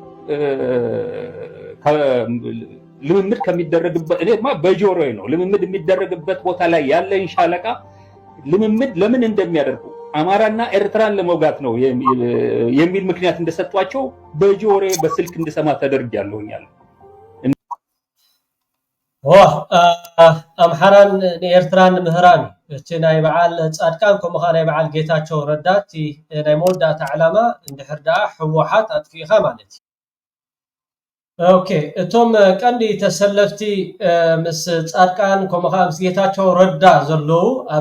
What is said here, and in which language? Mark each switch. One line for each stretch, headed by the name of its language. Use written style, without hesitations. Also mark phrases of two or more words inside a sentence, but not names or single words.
Amharic: ልምምድ ከሚደረግበት እኔማ በጆሮዬ ነው ልምምድ የሚደረግበት ቦታ ላይ ያለ ሻለቃ ልምምድ ለምን እንደሚያደርጉ አማራና ኤርትራን ለመውጋት ነው የሚል ምክንያት እንደሰጧቸው በጆሮዬ በስልክ እንድሰማ ተደርጋለሁኛል
Tigrinya: ኣምሓራን ኤርትራን ምህራን እቲ ናይ በዓል ጻድቃን ከምኡ ናይ በዓል ጌታቸው ረዳት ናይ መወዳእታ ዕላማ እንድሕር ደኣ ሕወሓት ኣጥፊኻ ማለት እዩ ኦኬ እቶም ቀንዲ ተሰለፍቲ ምስ ጻድቃን ከምኡ ምስ ጌታቸው ረዳ ዘለው ኣብ